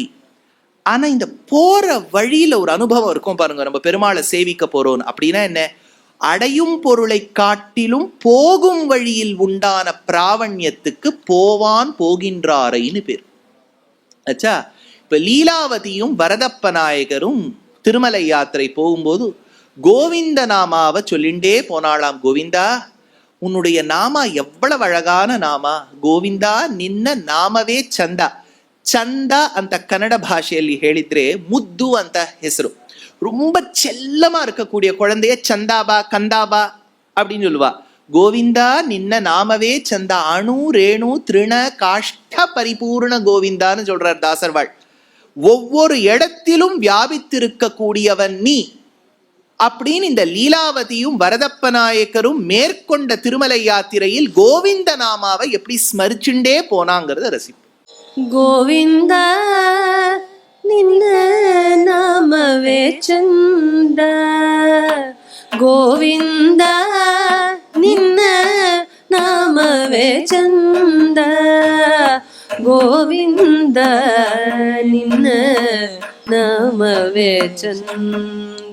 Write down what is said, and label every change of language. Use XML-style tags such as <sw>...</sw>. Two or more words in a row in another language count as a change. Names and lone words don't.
<ta>ஆனா இந்த போற வழியில ஒரு அனுபவம் இருக்கும் பாருங்க, நம்ம பெருமாளை சேவிக்க போறோம் அப்படின்னா என்ன, அடையும் பொருளை காட்டிலும் போகும் வழியில் உண்டான பிராவண்யத்துக்கு போவான் போகின்றாரைன்னு பேர். ஆச்சா, இப்ப லீலாவதியும் வரதப்ப நாயகரும் திருமலை யாத்திரை போகும்போது கோவிந்த நாமாவை சொல்லிண்டே போனாளாம். கோவிந்தா உன்னுடைய நாமா எவ்வளவு அழகான நாமா, கோவிந்தா</ta> <kn>ನಿನ್ನ ನಾಮವೇ ಚಂದ. ಚಂದ ಅಂತ ಕನ್ನಡ ಭಾಷೆಯಲ್ಲಿ ಹೇಳಿದ್ರೆ ಮುದ್ದು ಅಂತ ಹೆಸರು.</kn> <ta>ரொம்ப செல்லமா இருக்கக்கூடிய குழந்தைய சந்தாபா கந்தாபா அப்படின்னு சொல்லுவா. கோவிந்தா</ta> <kn>ನಿನ್ನ ನಾಮವೇ ಚಂದ, ಅಣು ರೇಣು ತೃಣ ಕಾಷ್ಠ ಪರಿಪೂರ್ಣ</kn> <ta>கோவிந்தான்னு சொல்றார் தாசர்வாள். ஒவ்வொரு இடத்திலும் வியாபித்திருக்க கூடியவன் நீ அப்படின்னு இந்த லீலாவதியும் வரதப்ப நாயக்கரும் மேற்கொண்ட திருமலை யாத்திரையில் கோவிந்த நாமாவை எப்படி ஸ்மரிச்சுண்டே போனாங்கிறத ரசிப்போம்.</ta> <kn>ಗೋವಿಂದ ನಿನ್ನ ನಾಮವೇ ಚಂದ, ಗೋವಿಂದ ನಿನ್ನ ನಾಮವೇ ಚಂದ, ಗೋವಿಂದ ನಿನ್ನ ನಾಮವೇ ಚಂದ.</kn>